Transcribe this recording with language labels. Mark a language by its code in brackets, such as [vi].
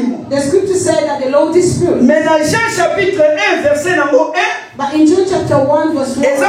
[en] The scripture said that the Lord is spirit. [fr] Mais dans Jean chapitre 1 verset 1, [en] but in John chapter 1 verse 1,